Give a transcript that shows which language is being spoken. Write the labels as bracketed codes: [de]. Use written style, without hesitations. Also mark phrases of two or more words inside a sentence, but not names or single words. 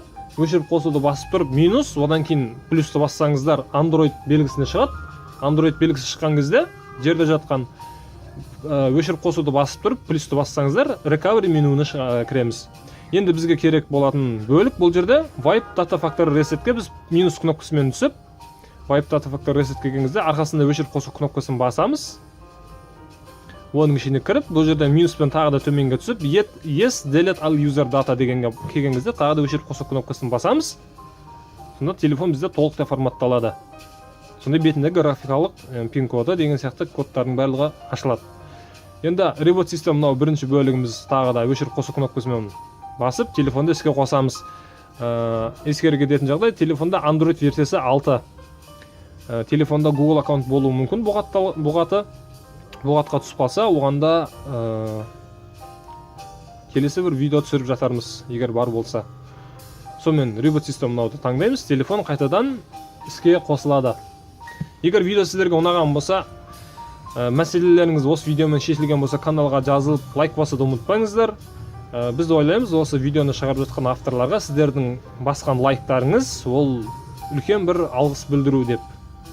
[kk] Өшіріп қосуды басып тұрып, минус, одан кейін плюсті бассаңыздар Android белгісіне шығады. Android белгісі шыққан кезде жерде жатқан өшіріп қосуды басып тұрып, плюсті бассаңыздар recovery менуіне кіреміз. Енді бізге керек болатын бөлік бұл жерде [en] wipe data factory resetке [kk] біз минус кнопкасымен түсіп, [en] wipe data factory reset [kk] келген кезде арқасында өшіріп қосу кнопкасын басамыз. Оның ішіне кіріп, бұл жерде минуспен тағы да төменге түсіп, [en] yes delete all user data [kk] дегенге келген кезде тағы да өшіріп қосу кнопкасын басамыз. Сонда телефон бізде толықтай форматталады. Сонда бетіндегі графикалық пин коды деген сияқты кодтардың барлығы ашылады. Енді [en] reboot system [kk] мынау бірінші бөлігіміз тағы да өшіріп қосу кнопкасымен басып, телефонды іске қосамыз. Ескере кететін жағдай, телефонда Android версиясы 6. Телефонда Google аккаунт болуы мүмкін бұғатқа түсіп қалса, оғанда келесі бір видео түсіріп жатармыз, егер бар болса. Сонымен [en] reboot system [kk] мынауды таңдаймыз, телефон қайтадан іске қосылады. Егер видео сіздерге ұнаған болса, мәселелеріңіз осы видеомен шешілген болса, каналға жазылып, лайк басуды ұмытпаңыздар. Біз ойлаймыз, осы видеоны шығарып жатқан авторларға сіздердің басқан лайктарыңыз ол үлкен бір алғыс білдіру деп.